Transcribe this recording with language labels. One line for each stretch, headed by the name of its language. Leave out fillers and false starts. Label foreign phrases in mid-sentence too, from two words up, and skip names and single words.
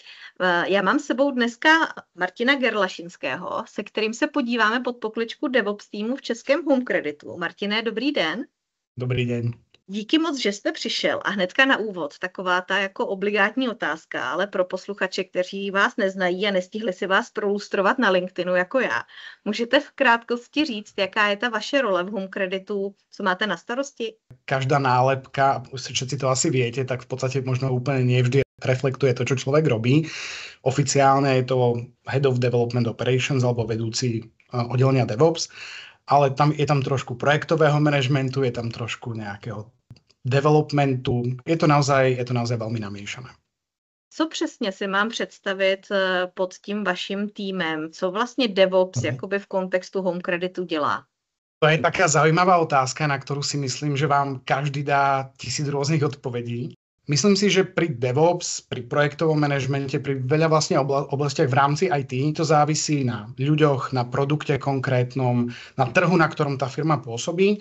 Czech: Já mám s sebou dneska Martina Gerlašinského, se kterým se podíváme pod pokličku DevOps týmu v českém Home Creditu. Martine, dobrý den. Dobrý den. Díky moc, že jste přišel a hnedka na úvod taková ta jako obligátní otázka, ale pro posluchače, kteří vás neznají a nestihli si vás prolustrovat na LinkedInu jako já. Můžete v krátkosti říct, jaká je ta vaše role v Home Creditu, co máte na starosti?
Slovak: Každá nálepka, všetci to asi viete, tak v podstate možno úplne nevždy reflektuje to, čo človek robí. Oficiálne je to
English: Head of Development Operations
Slovak: alebo vedúci oddelenia DevOps, ale je tam trošku projektového manažmentu, je tam trošku nejakého developmentu. Je to naozaj veľmi namiešané.
Czech: Co přesně si mám představit pod tím vaším týmem? Co vlastně DevOps jakoby v kontextu Home Creditu dělá?
Slovak: To je taká zaujímavá otázka, na ktorú si myslím, že vám každý dá 1000 rôznych odpovedí. Myslím si, že pri DevOps, pri projektovom manažmente, pri veľa vlastne oblastiach v rámci IT, to závisí na ľuďoch, na produkte konkrétnom, na trhu, na ktorom tá firma pôsobí.